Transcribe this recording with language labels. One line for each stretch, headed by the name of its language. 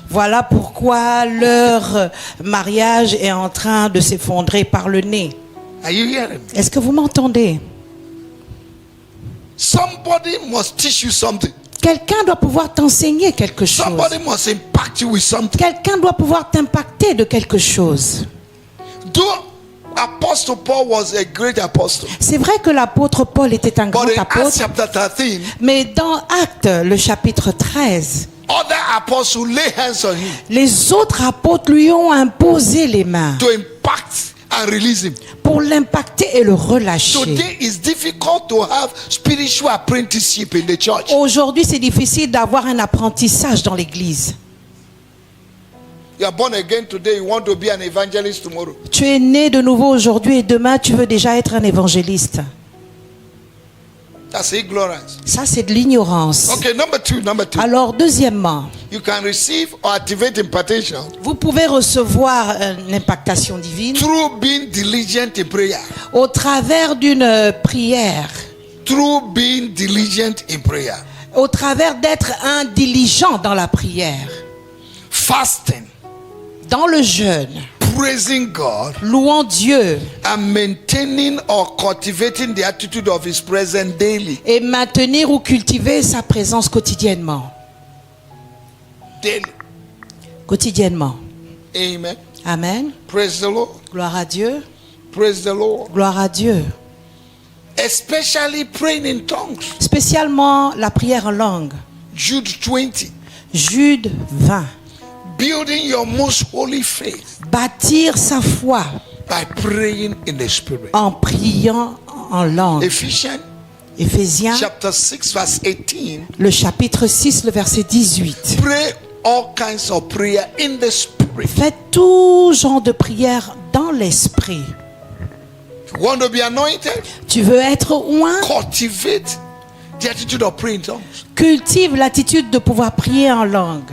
French: Voilà pourquoi leur mariage est en train de s'effondrer par le nez.
English: Are you hearing me?
French: Est-ce que vous m'entendez?
English: Somebody must teach you something.
French: Quelqu'un doit pouvoir t'enseigner quelque chose.
English: Somebody must impact you with something.
French: Quelqu'un doit pouvoir t'impacter de quelque chose.
English: Though Apostle Paul was a great apostle,
French: C'est vrai que l'apôtre Paul était un grand
English: but in Acts
French: apôtre,
English: chapter 13,
French: mais dans Actes, le chapitre 13,
English: other apostles lay hands on him
French: les autres apôtres lui ont imposé les mains
English: to impact and release him.
French: pour l'impacter et le relâcher.
English: Today it's difficult to have spiritual apprenticeship in the church.
French: Aujourd'hui, c'est difficile d'avoir un apprentissage dans l'église.
English: You are born again today, you want to be an evangelist tomorrow.
French: Tu es né de nouveau aujourd'hui et demain, tu veux déjà être un évangéliste.
English: That's ignorance.
French: Ça, c'est de l'ignorance.
English: Okay, number two.
French: Alors, deuxièmement,
English: You can receive or activate impartation
French: vous pouvez recevoir une impactation divine
English: through being diligent in prayer.
French: au travers d'une prière,
English: Through being diligent in prayer.
French: au travers d'être un diligent dans la prière,
English: Fasting,
French: dans le jeûne,
English: praising God,
French: louant Dieu
English: and maintaining or cultivating the attitude of His presence daily.
French: et maintenir ou cultiver sa présence quotidiennement.
English: Daily.
French: Quotidiennement.
English: Amen.
French: Amen.
English: Praise the Lord.
French: Gloire à Dieu.
English: Praise the Lord.
French: Gloire à Dieu.
English: Especially praying in tongues.
French: Spécialement la prière en langue.
English: Jude 20.
French: Jude 20.
English: Building your most holy faith
French: Bâtir sa foi
English: by praying in the Spirit.
French: en priant en langue.
English: Ephesians
French: Éphésiens,
English: chapter 6 verse 18.
French: le chapitre 6, le verset 18.
English: Pray all kinds of prayer in the Spirit.
French: Faites tout genre de prière dans l'esprit.
English: You want to be anointed?
French: Tu veux être oint?
English: Cultivate the attitude of praying in tongues.
French: Cultive l'attitude de pouvoir prier en langue.